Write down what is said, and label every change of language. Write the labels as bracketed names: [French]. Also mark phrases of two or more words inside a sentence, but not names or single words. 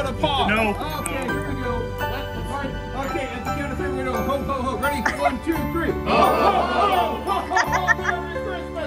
[English] No. Okay, here we go. That's right. Okay, at the count of 3, we're going to ho, ho, ho. Ready? 1, 2, 3. Ho, ho, ho, ho, ho, ho, Merry Christmas.